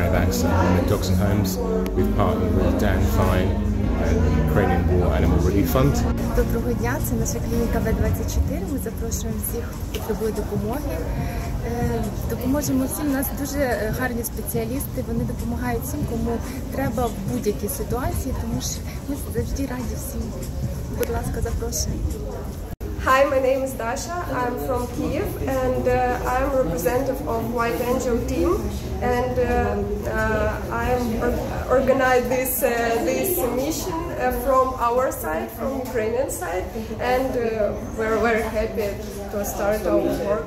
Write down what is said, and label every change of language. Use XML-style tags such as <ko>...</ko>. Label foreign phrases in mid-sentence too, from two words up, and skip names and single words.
<en>things at DogsnHomes. We've partnered with Dan Fine and the Ukrainian War Animal Relief Fund.</en> <uk>Доброго дня, це наша клініка В24. Ми запрошуємо всіх, хто потребує допомоги. Допоможемо всім. У нас дуже гарні спеціалісти, вони допомагають всім, кому треба в будь-якій ситуації, тому що ми завжди раді всім. Будь ласка, запрошуємо.</uk> <en>Hi, my name is Dasha. I'm from Kyiv, and I'm representative of White Angel team, and I'm organize this mission from our side, from Ukrainian side, and we're very happy to start our work.</en>